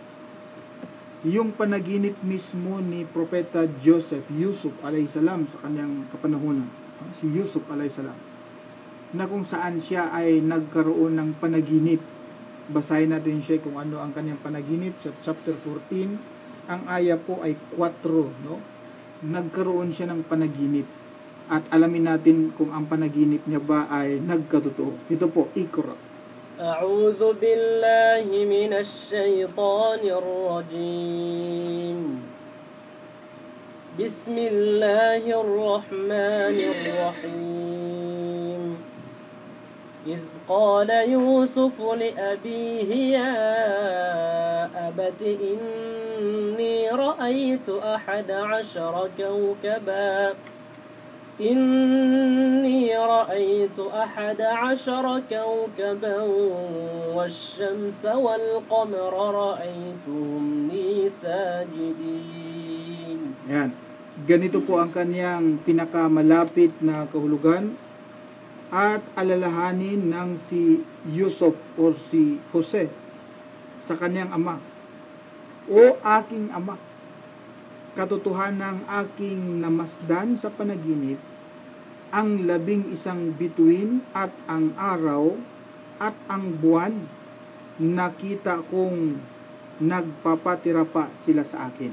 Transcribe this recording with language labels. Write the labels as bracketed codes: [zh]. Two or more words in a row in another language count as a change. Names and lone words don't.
[tl] Yung panaginip mismo ni Propeta Yusuf alayhisalam sa kanyang kapanahunan, si Yusuf alayhisalam, na kung saan siya ay nagkaroon ng panaginip. Basahin natin siya kung ano ang kanyang panaginip sa chapter 14. Ang aya po ay 4, no? Nagkaroon siya ng panaginip. At alamin natin kung ang panaginip niya ba ay nagkatotoo. Ito po, Iqra. [ar] أعوذ بالله من الشيطان الرجيم بسم الله الرحمن الرحيم إذ قال يوسف لأبيه يا أبت إني رأيت 11 كوكبا والشمس والقمر رأيتهم لي ساجدين. [tl] Yan. Ganito po ang kanyang pinakamalapit na kahulugan at alalahanin ng si Yusuf o si Jose sa kanyang ama. O aking ama, katotohanan ng aking namasdan sa panaginip, ang 11 bituin at ang araw at ang buwan, nakita kong nagpapatira pa sila sa akin.